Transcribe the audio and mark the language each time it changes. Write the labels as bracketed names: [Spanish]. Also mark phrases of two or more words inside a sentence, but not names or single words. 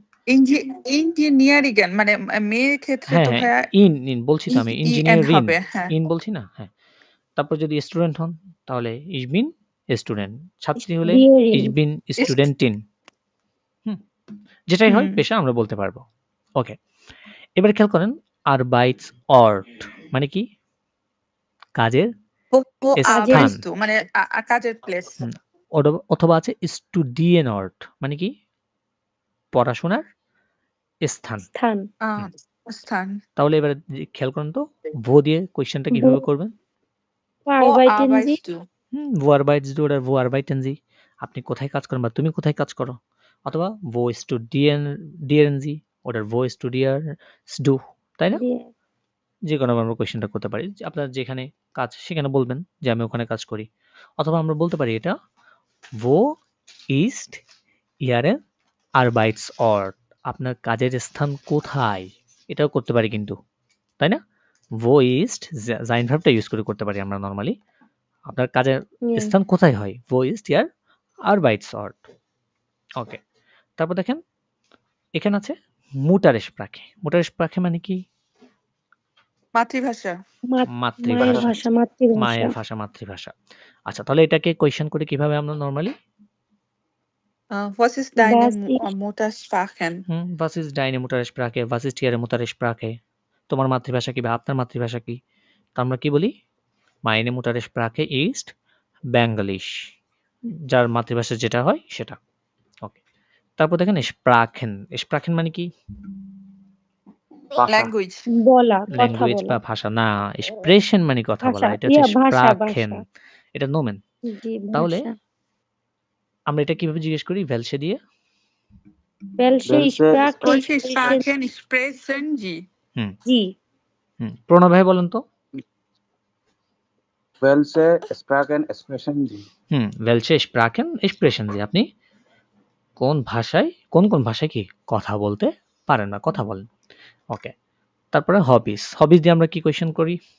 [Bangla] Ingenieurin মানে মেয়ের ক্ষেত্রে হ্যাঁ, তো হ্যাঁ, ভাইয়া ইন বলছি তো আমি, EN ইঞ্জিনিয়ারিন। হবে, হ্যাঁ। ইন বলছি না? হ্যাঁ। তারপর যদি স্টুডেন্ট হন তাহলে [German] ich bin Student. [Bangla] ছাত্রী হলে ich [German] Studieren. bin Studentin। [Bangla] যেটাই হয় হুম। পেশা আমরা বলতে পারবো। ওকে। এবার খেয়াল করেন Arbeitsort মানে কি? কাজের [German] Wo [Bangla] স্থান। [German] arbeitest du? [Bangla] মানে কাজের প্লেস। অথবা আছে Studienort মানে কি? পড়াশোনার স্থান। স্থান। স্থান। তাহলে এবারে খেয়াল করেন তো wo দিয়ে কোয়েশ্চেনটা কিভাবে করবেন? [German] Wo Wo arbeiten Sie? arbeitest du? wo arbeitest du oder wo arbeiten Sie? [Bangla] আপনি কোথায় কাজ করেন বা তুমি কোথায় কাজ করো? অথবা [German] wo studieren Sie oder wo studierst du? [Bangla] তাই না? Die- যে কোনো আমরা কোয়েশ্চেনটা করতে পারি। যে আপনার যেখানে কাজ সেখানে বলবেন যে আমি ওখানে কাজ করি। অথবা আমরা বলতে পারি এটা [German] wo ist Ihre Arbeitsort? [Bangla] আপনার কাজের স্থান কোথায়? এটাও করতে পারি কিন্তু। তাই না? [German] wo ist sein [Bangla] ভার্বটা ইউজ করে করতে পারি আমরা নরমালি। আপনার কাজের Yes. স্থান কোথায় হয়? [German] wo ist Ihr Arbeitsort? [Bangla] ওকে। তারপর দেখেন এখানে আছে Muttersprache। Muttersprache মানে কি? মাতৃভাষা। মায়ের মাতৃভাষা। ভাষা, মাতৃভাষা। মায়ের ভাষা, মাতৃভাষা। আচ্ছা, তাহলে এটাকে কোয়েশ্চেন করি কিভাবে আমরা নরমালি? [German] Was ist deine Was ist- Muttersprache? was ist deine Muttersprache? Was ist Ihre Muttersprache? [Bangla] তোমার মাতৃভাষা কি বা আপনার মাতৃভাষা কি? তো আমরা কি বলি? [German] Meine Muttersprache ist Bengalisch। [Bangla] যার মাতৃভাষা যেটা হয় সেটা। ওকে। তারপর দেখেন Sprachen। Sprachen মানে কি? ভাষা। ল্যাঙ্গুয়েজ। বলা, কথা ল্যাঙ্গুয়েজ বলা। বা ভাষা না, Expression মানে কথা বলা। ভাষা, এটা হচ্ছে ভাষা, Sprachen। ভাষা। এটা নোমেন। জি, তাহলে ভাষা। আমরা এটা কিভাবে জিজ্ঞেস করি? ভেলসে দিয়ে। [German] Welche Welche Sprache Welche sprechen Sprachen sprechen Sie? Sie? [Bangla] প্রণব ভাই বলেন তো। [German] Welche Sprachen sprechen Sie? welche Sprachen sprechen Sie? [Bangla] আপনি কোন ভাষায় কি কথা বলতে পারেন না, কথা বলেন। ওকে। তারপরে হবিস। হবিস দিয়ে আমরা কি কোয়েশ্চেন করি?